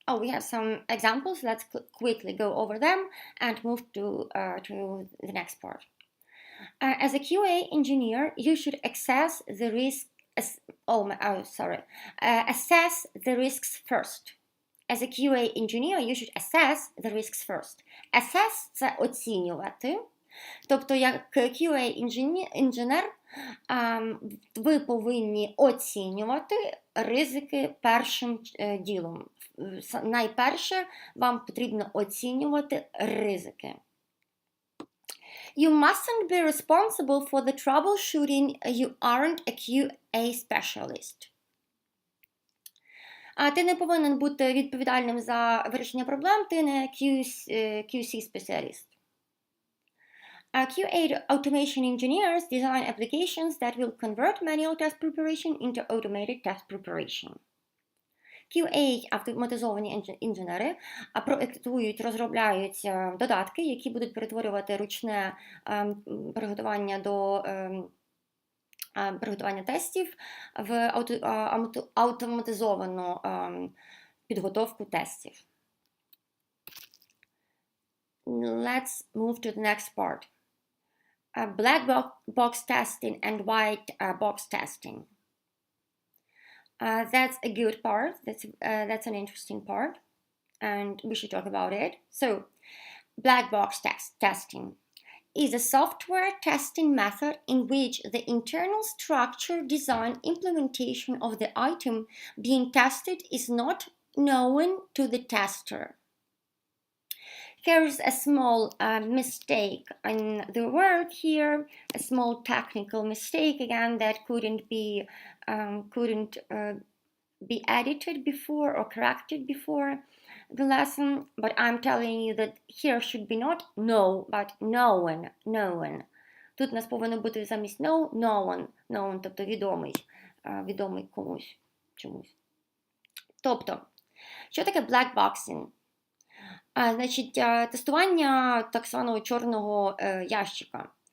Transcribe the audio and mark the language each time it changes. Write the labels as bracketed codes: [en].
[en] We have some examples. Let's quickly go over them and move to the next part. As a QA engineer, you should assess the risks first. As a QA engineer, you should assess the risks first. [uk] Assess – це оцінювати. Тобто, як QA-інженер, ви повинні оцінювати ризики першим ділом. Найперше, вам потрібно оцінювати ризики. [en] You mustn't be responsible for the troubleshooting. You aren't a QA specialist. [uk] Ти не повинен бути відповідальним за вирішення проблем, ти не QC-спеціаліст. [en] QA automation engineers design applications that will convert manual test preparation into automated test preparation. [uk] QA автоматизовані інженери проектують, розробляють додатки, які будуть перетворювати ручне приготування тестів в автоматизовану підготовку тестів. [en] Let's move to the next part. Black box testing and white box testing. That's a good part. That's an interesting part, and we should talk about it. So, black box testing is a software testing method in which the internal structure, design, implementation of the item being tested is not known to the tester. Here's a small mistake in the word here, a small technical mistake again that couldn't be edited before or corrected before the lesson, but I'm telling you that here should be not know, but known. [uk] Тут у нас повинно бути замість known, тобто відомий комусь, чомусь. Тобто, що таке blackboxing? Значить, тестування так званого чорного ящика.